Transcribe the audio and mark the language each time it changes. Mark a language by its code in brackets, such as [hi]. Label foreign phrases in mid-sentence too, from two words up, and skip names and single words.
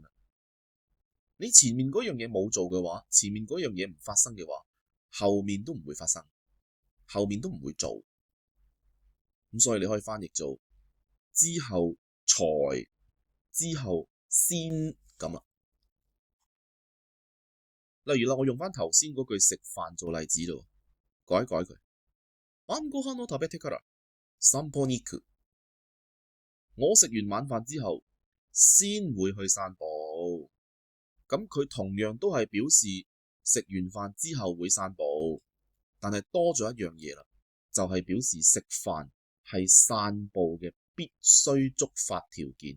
[yue] 你前面嗰樣嘢冇做嘅話，前面嗰樣嘢唔發生嘅話，後面都唔會發生，後面都唔會做。咁所以你可以翻譯做之後才，之後先咁啦。例如啦，我用翻頭先嗰句食飯做例子咯，改一改佢。 [ja] 晩ご飯を食べてから散歩に行く。 [yue] 我食完晚飯之後先會去散步。咁佢同樣都係表示食完飯之後會散步，但係多咗一樣嘢啦，就係表示食飯係散步嘅必須觸發條件。